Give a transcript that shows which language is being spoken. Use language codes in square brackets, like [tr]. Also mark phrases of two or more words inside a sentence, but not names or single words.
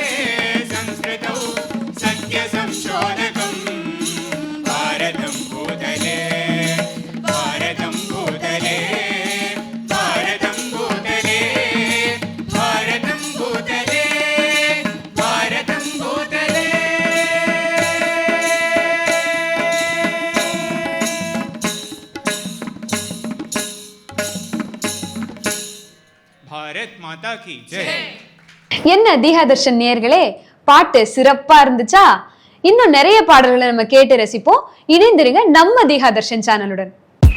[sa] संस्कृतौ सत्य संशोधकं भारतं भूतले भारतं भूतले भारतं भूतले भारतं भूतले भारतं भूतले [hi] भारत माता की जय [ta] என்ன தீகாதர்ஷன் நேயர்களே, பாட்டு சிறப்பா இருந்துச்சா? இன்னும் நிறைய பாடல்களை நம்ம கேட்டு ரசிப்போம். இணைந்திருங்க நம்ம தீகாதர்ஷன் சேனலுடன்.